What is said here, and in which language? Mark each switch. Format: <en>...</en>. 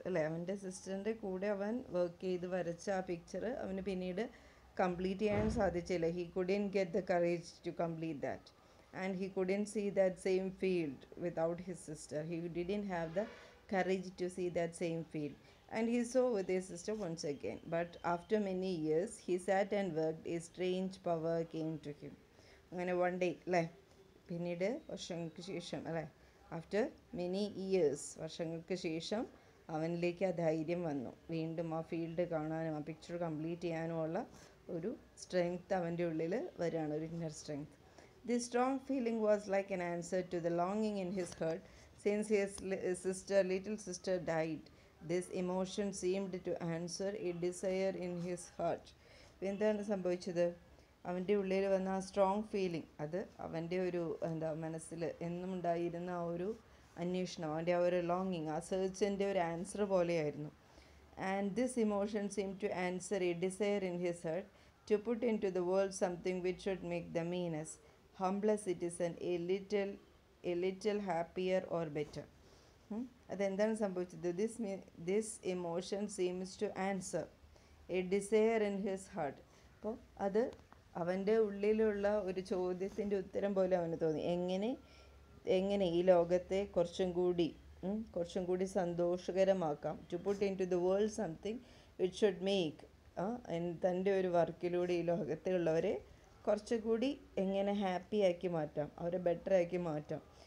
<ml>അല്ലേ, അവൻ്റെ സിസ്റ്ററിൻ്റെ കൂടെ അവൻ വർക്ക് ചെയ്ത് വരച്ച ആ പിക്ചർ അവന് പിന്നീട് കംപ്ലീറ്റ് ചെയ്യാൻ സാധിച്ചില്ല.</ml> <en>He couldn't get the courage to complete that, and he couldn't see that same field without his sister. He didn't have the courage to see that same field, and he saw with his sister once again. But after many years he sat and worked. A strange power came to him.</en> <ml>അങ്ങനെ</ml> <en>one day</en> <ml>അല്ലേ, പിന്നീട് വർഷങ്ങൾക്ക് ശേഷം അല്ലേ,</ml> <en>after many years,</en> <ml>വർഷങ്ങൾക്ക് ശേഷം അവനിലേക്ക് ആ ധൈര്യം വന്നു. വീണ്ടും ആ ഫീൽഡ് കാണാനും ആ പിക്ചർ കംപ്ലീറ്റ് ചെയ്യാനുമുള്ള ഒരു സ്ട്രെങ്ത് അവൻ്റെ ഉള്ളിൽ വരികയാണ്, ഒരു inner strength.</ml> <en>This strong feeling was like an answer to the longing in his heart since his little sister died. This emotion seemed to answer a desire in his heart.</en> <ml>എന്താണ് സംഭവിച്ചത്? അവൻ്റെ ഉള്ളിൽ വന്ന ആ സ്ട്രോങ് ഫീലിംഗ്, അത് അവൻ്റെ ഒരു മനസ്സിൽ എന്നും ഉണ്ടായിരുന്ന ആ ഒരു അന്വേഷണം, അവൻ്റെ ആ ഒരു ലോങ്ങിങ്, ആ സെർച്ചിൻ്റെ ഒരു ആൻസർ പോലെയായിരുന്നു.</ml> <en>And this emotion seemed to answer a desire in his heart to put into the world something which should make the meanest, humble citizen a little happier or better.</en> <ml>അതെന്താണ് സംഭവിച്ചത്?</ml> <en>This emotion seems to answer a desire in his heart.</en> <ml>അപ്പോൾ അത് അവൻ്റെ ഉള്ളിലുള്ള ഒരു ചോദ്യത്തിൻ്റെ ഉത്തരം പോലെ അവന് തോന്നി. എങ്ങനെ ഈ ലോകത്തെ കുറച്ചും കൂടി സന്തോഷകരമാക്കാം.</ml> <en>to put into the world something which should make,</en> <ml>തൻ്റെ ഒരു വർക്കിലൂടെ ഈ ലോകത്തെ ഉള്ളവരെ കുറച്ചുകൂടി എങ്ങനെ ഹാപ്പി ആക്കി മാറ്റാം, അവരെ ബെറ്റർ ആക്കി മാറ്റാം.</ml>